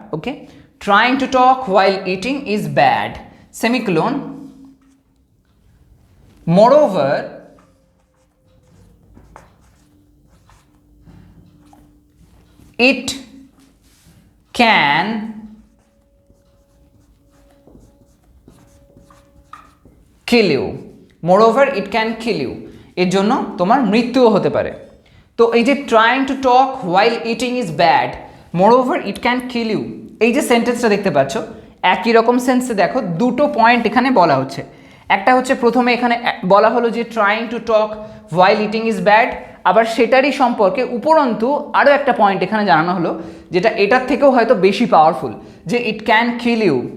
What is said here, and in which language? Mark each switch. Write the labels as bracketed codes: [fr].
[en] Okay, trying to talk while eating is bad, semicolon. moreover it can kill you, moreover it can kill you, [bn] এর জন্য তোমার মৃত্যুও হতে পারে। তো এই যে [en] trying to talk while eating is bad, moreover it can kill you, [bn] এই যে সেন্টেন্সটা দেখতে পাচ্ছ, একই রকম সেন্সে দেখো দুটো পয়েন্ট এখানে বলা হচ্ছে। একটা হচ্ছে প্রথমে এখানে বলা হলো যে [en] trying to talk while eating is bad, [bn] আবার সেটারই সম্পর্কে উপরন্তু আরও একটা পয়েন্ট এখানে জানানো হলো, যেটা এটার থেকেও হয়তো বেশি পাওয়ারফুল, যে [en] It can kill you.